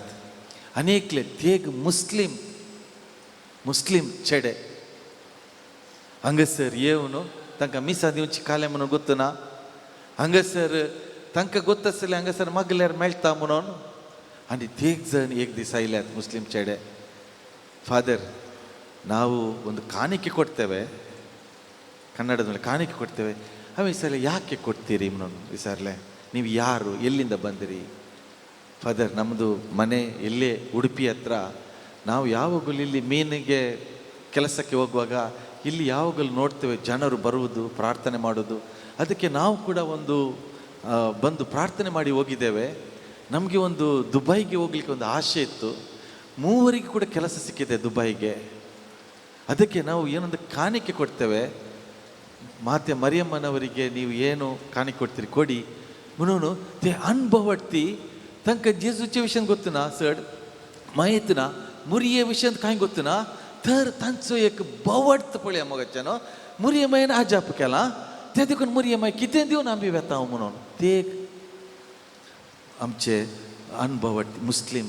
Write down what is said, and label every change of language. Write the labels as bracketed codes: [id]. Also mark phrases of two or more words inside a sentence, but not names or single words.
[kok] आनी एकले तेग मुस्लीम चेडे हांगासर येवन तांकां मिसां दिवची कालें म्हणून गोत्तना हांगासर तांकां गोत आसलें हांगासर मागल्यार मेळटा म्हणून. आनी तेग जण एक दीस आयल्यात मुस्लीम चेडे. [kn] ಫಾದರ್ ನಾವು ಒಂದು ಕಾಣಿಕೆ ಕೊಡ್ತೇವೆ ಕನ್ನಡದಲ್ಲಿ ಕಾಣಿಕೆ ಕೊಡ್ತೇವೆ. ಅವ ಈ ಸಲ ಯಾಕೆ ಕೊಡ್ತೀರಿ ನಾನು ವಿಚಾರಲೆ ನೀವು ಯಾರು ಎಲ್ಲಿಂದ ಬಂದಿರಿ? ಫಾದರ್ ನಮ್ಮದು ಮನೆ ಎಲ್ಲೇ ಉಡುಪಿ ಹತ್ರ. ನಾವು ಯಾವಾಗಲೂ ಇಲ್ಲಿ ಮೀನಿಗೆ ಕೆಲಸಕ್ಕೆ ಹೋಗುವಾಗ ಇಲ್ಲಿ ಯಾವಾಗಲೂ ನೋಡ್ತೇವೆ ಜನರು ಬರುವುದು ಪ್ರಾರ್ಥನೆ ಮಾಡೋದು. ಅದಕ್ಕೆ ನಾವು ಕೂಡ ಬಂದು ಪ್ರಾರ್ಥನೆ ಮಾಡಿ ಹೋಗಿದ್ದೇವೆ. ನಮಗೆ ಒಂದು ದುಬೈಗೆ ಹೋಗ್ಲಿಕ್ಕೆ ಒಂದು ಆಸೆ ಇತ್ತು. 3 ಕೂಡ ಕೆಲಸ ಸಿಕ್ಕಿದೆ ದುಬೈಗೆ. ಅದಕ್ಕೆ ನಾವು ಏನೊಂದು ಕಾಣಿಕೆ ಕೊಡ್ತೇವೆ. ಮಾತೆ ಮರಿಯಮ್ಮನವರಿಗೆ ನೀವು ಏನು ಕಾಣಿಕೆ ಕೊಡ್ತೀರಿ ಕೊಡಿ [kok] म्हणून ते अनुभवती तांकां जेजूचे विशयान गोत्तना चड माहीत ना, मुरये विशयान कांय गोत्तना, तर तांचो एक बवडत पळया मोगाच्यान मुरये मायेन आजाप केला. ते देखून मुरये माय कितें दिवन आमी वेता म्हणून ते आमचे अनुभवती मुस्लीम.